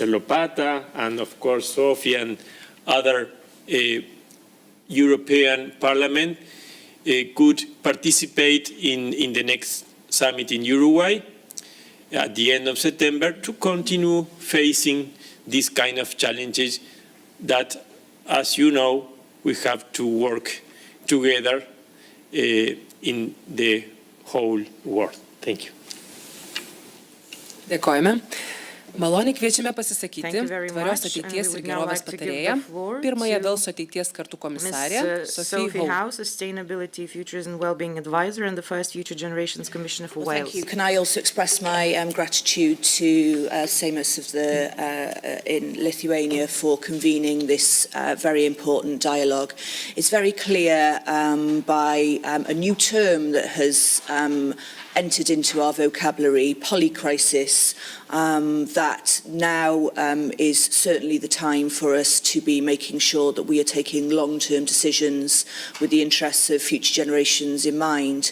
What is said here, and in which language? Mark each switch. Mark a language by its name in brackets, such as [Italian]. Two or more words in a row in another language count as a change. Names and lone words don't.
[English] Lopata and, of course, Sofia and other European Parliament could participate in the next summit in Uruguay at the end of September to continue facing these kind of challenges that, as you know, we have to work together in the whole world. Thank you. [Lithuanian] Dėkojame. Maloniai kviečiame pasisakyti tvarios ateities ir gerovės patarėją, pirmąją Velso ateities kartų komisarę, [English] Sophie Howe, Sustainability, Futures and Wellbeing Advisor, and the first Future Generations Commissioner for Wales. Thank you. Can I also express my gratitude to Seimas in Lithuania for convening this very important dialogue. It's very clear by a new term that has entered into our vocabulary, polycrisis, that now is certainly the time for us to be making sure that we are taking long-term decisions with the interests of future generations in mind.